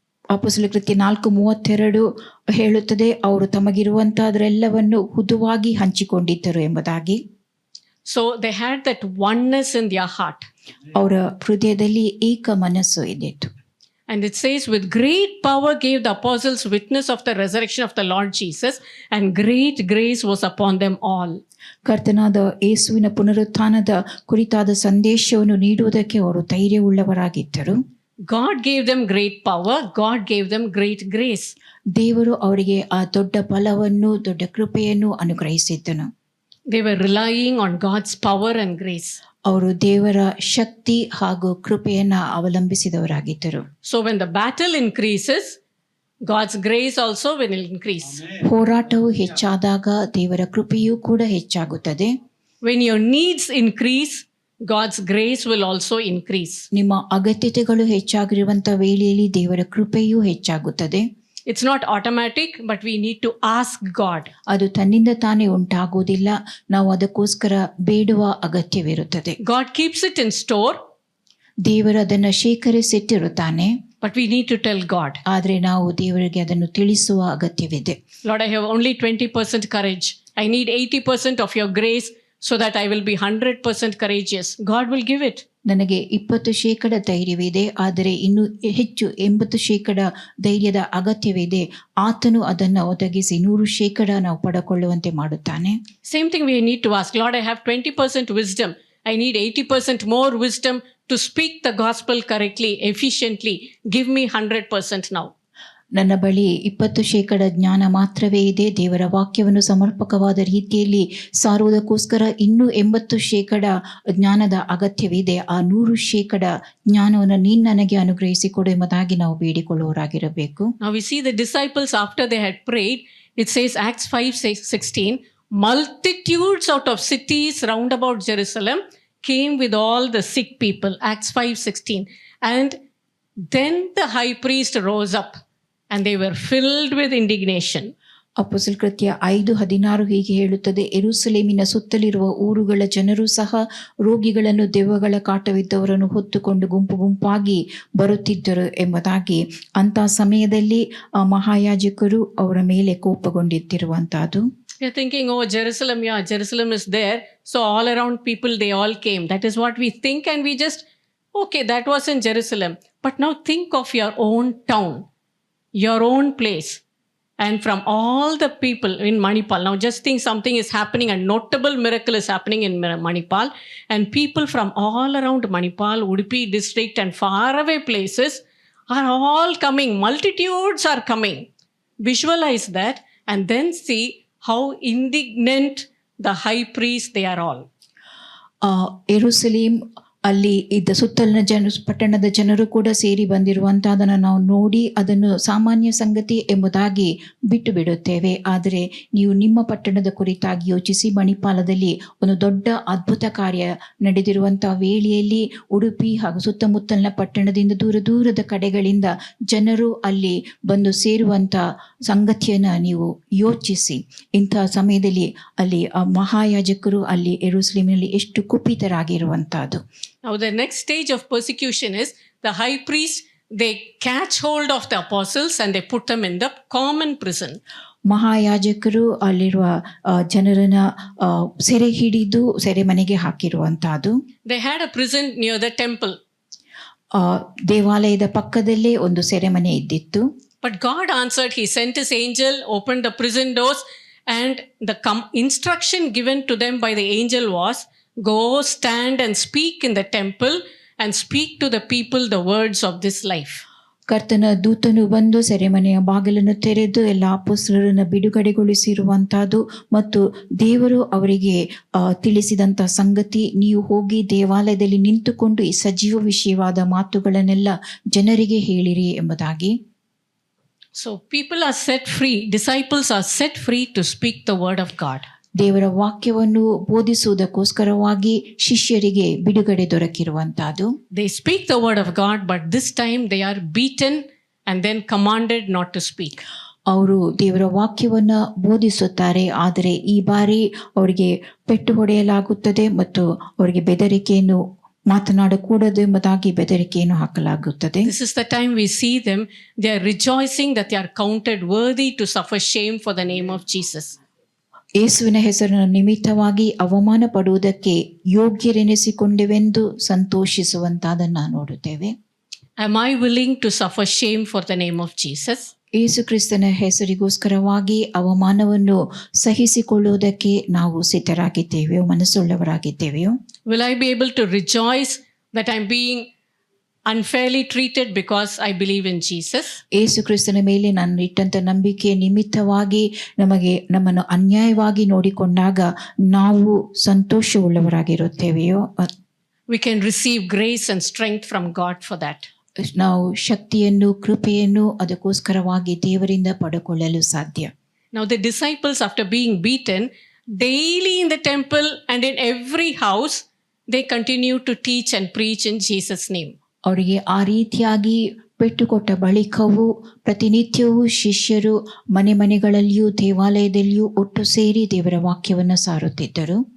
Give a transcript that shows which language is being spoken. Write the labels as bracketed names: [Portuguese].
[Kannada] ಅಪೊಸ್ತಲರ ಕೃತ್ಯ 4:32 ಹೇಳುತ್ತದೆ, ಅವರು ತಮಗಿರುವಂತಹದ್ರೆಲ್ಲವನ್ನು ಹುದುವಾಗಿ ಹಂಚಿಕೊಂಡಿದ್ದರು ಎಂಬುದಾಗಿ. [English] So they had that oneness in their heart. [Kannada] ಅವರ ಹೃದಯದಲ್ಲಿ ಏಕ ಮನಸ್ಸು ಇದ್ದಿತ್ತು. [English] And it says, with great power gave the apostles witness of the resurrection of the Lord Jesus, and great grace was upon them all. [Kannada] ಕರ್ತನಾದ ಯೇಸುವಿನ ಪುನರುತ್ಥಾನದ ಕುರಿತಾದ ಸಂದೇಶವನ್ನು ನೀಡುವುದಕ್ಕೆ ಅವರು ಧೈರ್ಯವುಳ್ಳವರಾಗಿದ್ದರು. [English] God gave them great power. God gave them great grace. [Kannada] ದೇವರು ಅವರಿಗೆ ಆ ದೊಡ್ಡ ಬಲವನ್ನು ದೊಡ್ಡ ಕೃಪೆಯನ್ನು ಅನುಗ್ರಹಿಸಿದ್ದನು. [English] They were relying on God's power and grace. [Kannada] ಅವರು ದೇವರ ಶಕ್ತಿ ಹಾಗೂ ಕೃಪೆಯನ್ನ ಅವಲಂಬಿಸಿದವರಾಗಿದ್ದರು. [English] So when the battle increases, God's grace also will increase. [Kannada] ಹೋರಾಟವು ಹೆಚ್ಚಾದಾಗ ದೇವರ ಕೃಪೆಯೂ ಕೂಡ ಹೆಚ್ಚಾಗುತ್ತದೆ. [English] When your needs increase, God's grace will also increase. [Kannada] ನಿಮ್ಮ ಅಗತ್ಯತೆಗಳು ಹೆಚ್ಚಾಗಿರುವಂತಹ ವೇಳೆಯಲ್ಲಿ ದೇವರ ಕೃಪೆಯೂ ಹೆಚ್ಚಾಗುತ್ತದೆ. [English] It's not automatic, but we need to ask God. [Kannada] ಅದು ತನ್ನಿಂದ ತಾನೇ ಉಂಟಾಗುವುದಿಲ್ಲ, ನಾವು ಅದಕ್ಕೋಸ್ಕರ ಬೇಡುವ ಅಗತ್ಯವಿರುತ್ತದೆ. [English] God keeps it in store. [Kannada] ದೇವರು ಅದನ್ನು ಶೇಖರಿಸಿಟ್ಟಿರುತ್ತಾನೆ. [English] But we need to tell God. [Kannada] ಆದರೆ ನಾವು ದೇವರಿಗೆ ಅದನ್ನು ತಿಳಿಸುವ ಅಗತ್ಯವಿದೆ. [English] Lord, I have only 20% courage. I need 80% of your grace so that I will be 100% courageous. God will give it. [Kannada] ನನಗೆ 20% ಧೈರ್ಯವಿದೆ, ಆದರೆ ಇನ್ನು ಹೆಚ್ಚು 80% ಧೈರ್ಯದ ಅಗತ್ಯವಿದೆ. ಆತನು ಅದನ್ನು ಒದಗಿಸಿ 100% ನಾವು ಪಡೆಕೊಳ್ಳುವಂತೆ ಮಾಡುತ್ತಾನೆ. [English] Same thing we need to ask. Lord, I have 20% wisdom. I need 80% more wisdom to speak the gospel correctly, efficiently. Give me 100% now. [Kannada] ನನ್ನ ಬಳಿ 20% ಜ್ಞಾನ ಮಾತ್ರವೇ ಇದೆ. ದೇವರ ವಾಕ್ಯವನ್ನು ಸಮರ್ಪಕವಾದ ರೀತಿಯಲ್ಲಿ ಸಾರುವುದಕ್ಕೋಸ್ಕರ ಇನ್ನೂ 80% ಜ್ಞಾನದ ಅಗತ್ಯವಿದೆ. ಆ 100% ಜ್ಞಾನವನ್ನು ನೀನು ನನಗೆ ಅನುಗ್ರಹಿಸಿಕೊಡು ಎಂಬುದಾಗಿ ನಾವು ಬೇಡಿಕೊಳ್ಳುವವರಾಗಿರಬೇಕು. [English] Now we see the disciples after they had prayed. It says Acts 5:16, multitudes out of cities round about Jerusalem came with all the sick people. Acts 5:16. And Then the high priest rose up and they were filled with indignation. [Kannada] ಅಪೊಸ್ತಲ ಕೃತ್ಯ 5:16 ಹೀಗೆ ಹೇಳುತ್ತದೆ, ಯೆರೂಸಲೇಮಿನ ಸುತ್ತಲಿರುವ ಊರುಗಳ ಜನರು ಸಹ ರೋಗಿಗಳನ್ನು, ದೆವ್ವಗಳ ಕಾಟವಿದ್ದವರನ್ನು ಹೊತ್ತುಕೊಂಡು ಗುಂಪು ಗುಂಪಾಗಿ ಬರುತ್ತಿದ್ದರು ಎಂಬುದಾಗಿ. ಅಂಥ ಸಮಯದಲ್ಲಿ ಆ ಮಹಾಯಾಜಕರು ಅವರ ಮೇಲೆ ಕೋಪಗೊಂಡಿದ್ದಿರುವಂತಹದ್ದು. [English] You're thinking, oh, Jerusalem, yeah, Jerusalem is there. So all around people, they all came. That is what we think, and we just, okay, that was in Jerusalem. But now think of your own town, your own place. And from all the people in Manipal, now just think something is happening, a notable miracle is happening in Manipal, and people from all around Manipal, Udupi district and faraway places are all coming. Multitudes are coming. Visualize that and then see how indignant the high priest they are all. [Kannada] ಯೆರೂಸಲೇಮ್ ಅಲ್ಲಿ ಇದ್ದ ಸುತ್ತಲಿನ ಪಟ್ಟಣದ ಜನರು ಕೂಡ ಸೇರಿ ಬಂದಿರುವಂತಹದನ್ನು ನಾವು ನೋಡಿ ಅದನ್ನು ಸಾಮಾನ್ಯ ಸಂಗತಿ ಎಂಬುದಾಗಿ ಬಿಟ್ಟು ಬಿಡುತ್ತೇವೆ. ಆದರೆ ನೀವು ನಿಮ್ಮ ಪಟ್ಟಣದ ಕುರಿತಾಗಿ ಯೋಚಿಸಿ, ಮಣಿಪಾಲದಲ್ಲಿ ಒಂದು ದೊಡ್ಡ ಅದ್ಭುತ ಕಾರ್ಯ ನಡೆದಿರುವಂತಹ ವೇಳೆಯಲ್ಲಿ ಉಡುಪಿ ಹಾಗೂ ಸುತ್ತಮುತ್ತಲಿನ ಪಟ್ಟಣದಿಂದ ದೂರ ದೂರದ ಕಡೆಗಳಿಂದ ಜನರು ಅಲ್ಲಿ ಬಂದು ಸೇರುವಂತ ಸಂಗತಿಯನ್ನ ನೀವು ಯೋಚಿಸಿ. ಇಂತಹ ಸಮಯದಲ್ಲಿ ಅಲ್ಲಿ ಆ ಮಹಾಯಾಜಕರು ಅಲ್ಲಿ ಯೆರೂಸಲೇಮಿನಲ್ಲಿ ಎಷ್ಟು ಕುಪಿತರಾಗಿರುವಂತಹದ್ದು. [English] Now the next stage of persecution is the high priest, they catch hold of the apostles and they put them in the common prison. [Kannada] ಮಹಾಯಾಜಕರು ಅಲ್ಲಿರುವ ಜನರನ್ನ ಸೆರೆ ಹಿಡಿದು ಸೆರೆಮನೆಗೆ ಹಾಕಿರುವಂತಹದ್ದು. [English] They had a prison near the temple. [Kannada] ದೇವಾಲಯದ ಪಕ್ಕದಲ್ಲೇ ಒಂದು ಸೆರೆಮನೆ ಇದ್ದಿತ್ತು. [English] But God answered, he sent his angel, opened the prison doors, and the instruction given to them by the angel was, go stand and speak in the temple and speak to the people the words of this life. [Kannada] ಕರ್ತನ ದೂತನು ಬಂದು ಸೆರೆಮನೆಯ ಬಾಗಿಲನ್ನು ತೆರೆದು ಎಲ್ಲ ಅಪೊಸ್ತಲರನ್ನು ಬಿಡುಗಡೆಗೊಳಿಸಿರುವಂತಹದ್ದು ಮತ್ತು ದೇವರು ಅವರಿಗೆ ತಿಳಿಸಿದಂಥ ಸಂಗತಿ, ನೀವು ಹೋಗಿ ದೇವಾಲಯದಲ್ಲಿ ನಿಂತುಕೊಂಡು ಈ ಸಜೀವ ವಿಷಯವಾದ ಮಾತುಗಳನ್ನೆಲ್ಲ ಜನರಿಗೆ ಹೇಳಿರಿ ಎಂಬುದಾಗಿ. [English] So people are set free, disciples are set free to speak the word of God. [Kannada] ದೇವರ ವಾಕ್ಯವನ್ನು ಬೋಧಿಸುವುದಕ್ಕೋಸ್ಕರವಾಗಿ ಶಿಷ್ಯರಿಗೆ ಬಿಡುಗಡೆ ದೊರಕಿರುವಂತಹದ್ದು. [English] They speak the word of God, but this time they are beaten and then commanded not to speak. [Kannada] ಅವರು ದೇವರ ವಾಕ್ಯವನ್ನ ಬೋಧಿಸುತ್ತಾರೆ, ಆದರೆ ಈ ಬಾರಿ ಅವರಿಗೆ ಪೆಟ್ಟು ಹೊಡೆಯಲಾಗುತ್ತದೆ ಮತ್ತು ಅವರಿಗೆ ಬೆದರಿಕೆಯನ್ನು ಮಾತನಾಡಕೂಡದು ಎಂಬುದಾಗಿ ಬೆದರಿಕೆಯನ್ನು ಹಾಕಲಾಗುತ್ತದೆ. [English] This is the time we see them, they are rejoicing that they are counted worthy to suffer shame for the name of Jesus. [Kannada] ಯೇಸುವಿನ ಹೆಸರಿನ ನಿಮಿತ್ತವಾಗಿ ಅವಮಾನ ಪಡುವುದಕ್ಕೆ ಯೋಗ್ಯರೆನಿಸಿಕೊಂಡೆವೆಂದು ಸಂತೋಷಿಸುವಂತಾದನ್ನ ನೋಡುತ್ತೇವೆ. [English] Am I willing to suffer shame for the name of Jesus? [Kannada] ಯೇಸು ಕ್ರಿಸ್ತನ ಹೆಸರಿಗೋಸ್ಕರವಾಗಿ ಅವಮಾನವನ್ನು ಸಹಿಸಿಕೊಳ್ಳುವುದಕ್ಕೆ ನಾವು ಸಿದ್ಧರಾಗಿದ್ದೇವೆಯೋ, ಮನಸ್ಸುಳ್ಳವರಾಗಿದ್ದೇವೆಯೋ? [English] Will I be able to rejoice that I'm being unfairly treated because I believe in Jesus? [Kannada] ಯೇಸು ಕ್ರಿಸ್ತನ ಮೇಲೆ ನಾನು ಇಟ್ಟಂತ ನಂಬಿಕೆಯ ನಿಮಿತ್ತವಾಗಿ ನಮ್ಮನ್ನು ಅನ್ಯಾಯವಾಗಿ ನೋಡಿಕೊಂಡಾಗ ನಾವು ಸಂತೋಷವುಳ್ಳವರಾಗಿರುತ್ತೇವೆಯೋ? [English] We can receive grace and strength from God for that. [Kannada] ನಾವು ಶಕ್ತಿಯನ್ನು, ಕೃಪೆಯನ್ನು ಅದಕ್ಕೋಸ್ಕರವಾಗಿ ದೇವರಿಂದ ಪಡೆದುಕೊಳ್ಳಲು ಸಾಧ್ಯ. [English] Now the disciples, after being beaten daily in the temple and in every house, they continue to teach and preach in Jesus' name. [Kannada] ಅವರಿಗೆ ಆ ರೀತಿಯಾಗಿ ಪೆಟ್ಟುಕೊಟ್ಟ ಬಳಿಕವೂ ಪ್ರತಿನಿತ್ಯವೂ ಶಿಷ್ಯರು ಮನೆ ಮನೆಗಳಲ್ಲಿಯೂ ದೇವಾಲಯದಲ್ಲಿಯೂ ಒಟ್ಟು ಸೇರಿ ದೇವರ ವಾಕ್ಯವನ್ನು ಸಾರುತ್ತಿದ್ದರು.